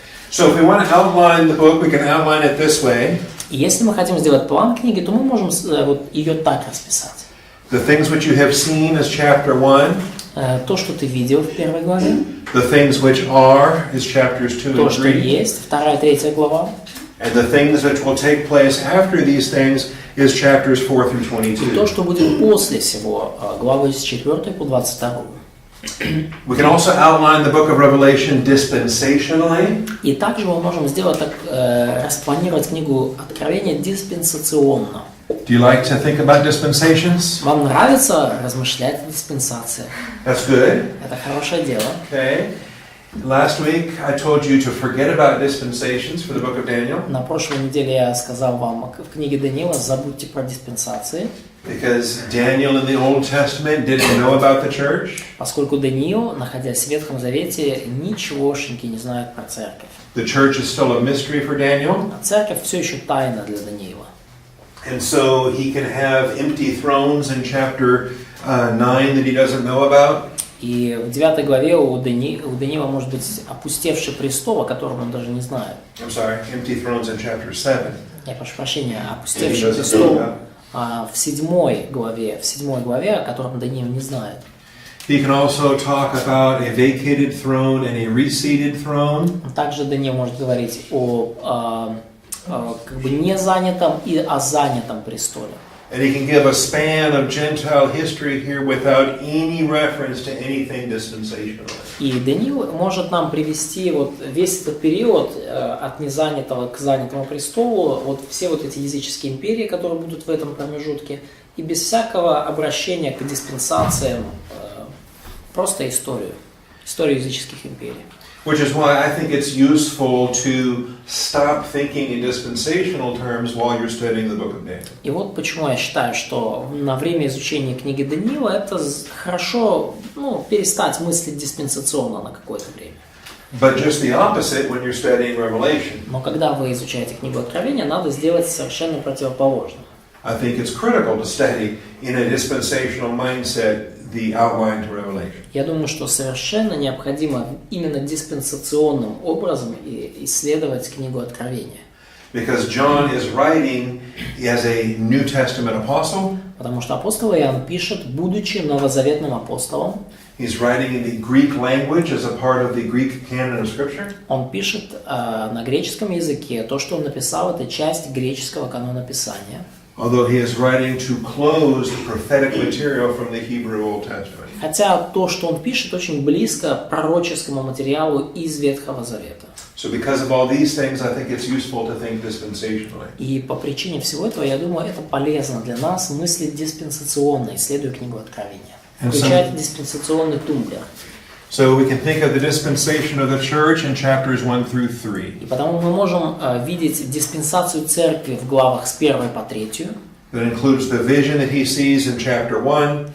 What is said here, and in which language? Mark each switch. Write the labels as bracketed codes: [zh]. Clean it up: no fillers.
[en] So if we want to outline the book, we can outline it this way. [ru] И если мы хотим сделать план книги, то мы можем ее так расписать. [en] The things which you have seen is chapter 1. [ru] То, что ты видел в первой главе. [en] The things which are is chapters 2 [ru] То, [en] and [ru] что [en] 3. [ru] есть, 2 и 3 глава. [en] And the things which will take place after these things is chapters 4 through [ru] И то, [en] 22. [ru] что будет после всего, главы с 4 по 22. [en] We can also outline the book of Revelation dispensationally. [ru] И также мы можем сделать так, распланировать книгу Откровения диспенсационно. [en] Do you like to think about dispensations? [ru] Вам нравится размышлять о диспенсациях? [en] That's good. [ru] Это хорошее дело. [en] Okay. Last week I told you to forget about dispensations for the book of Daniel. [ru] На прошлой неделе я сказал вам в книге Даниила, забудьте про диспенсации. [en] Because Daniel in the Old Testament didn't know about the church. [ru] Поскольку Даниил, находясь в Ветхом Завете, ничегошеньки не знает про церковь. [en] The church is still a mystery for Daniel. [ru] А церковь все еще тайна для Даниила. [en] And so he can have empty thrones in chapter 9 that he doesn't know about. [ru] И в 9 главе у Даниила может быть опустевший престол, о котором он даже не знает. [en] I'm sorry, empty thrones in chapter 7. [ru] Я прошу прощения, опустевший престол в 7 главе, о котором Даниил не знает. [en] He can also talk about a vacated throne and a reseated throne. [ru] Также Даниил может говорить о не занятом и о занятом престоле. [en] And he can give a span of Gentile history here without any reference to anything dispensational. [ru] И Даниил может нам привести весь этот период от незанятого к занятому престолу, все эти языческие империи, которые будут в этом промежутке, и без всякого обращения к диспенсациям, просто историю языческих империй. [en] Which is why I think it's useful to stop thinking in dispensational terms while you're studying the book of Daniel. [ru] И почему я считаю, что на время изучения книги Даниила это хорошо, перестать мыслить диспенсационно на какое-то время. [en] But just the opposite when you're studying Revelation. [ru] Но когда вы изучаете книгу Откровения, надо сделать совершенно противоположно. [en] I think it's critical to study in a dispensational mindset the outline to Revelation. [ru] Я думаю, что совершенно необходимо именно диспенсационным образом исследовать книгу Откровения. [en] Because John is writing as a New Testament apostle. [ru] Потому что апостол Иоанн пишет, будучи новозаветным апостолом. [en] He's writing in the Greek language as a part of the Greek canon of Scripture. [ru] Он пишет на греческом языке. То, что он написал, это часть греческого канона Писания. [en] Although he is writing to close the prophetic material from the Hebrew Old Testament. [ru] Хотя то, что он пишет, очень близко к пророческому материалу из Ветхого Завета. [en] So because of all these things, I think it's useful to think dispensationally. [ru] И по причине всего этого, я думаю, это полезно для нас мыслить диспенсационно, исследуя книгу Откровения. Включать диспенсационный тумблер. [en] So we can think of the dispensation of the church in chapters 1 through 3. [ru] И потому мы можем видеть диспенсацию церкви в главах с 1 по 3. [en] That includes the vision that he sees in chapter 1.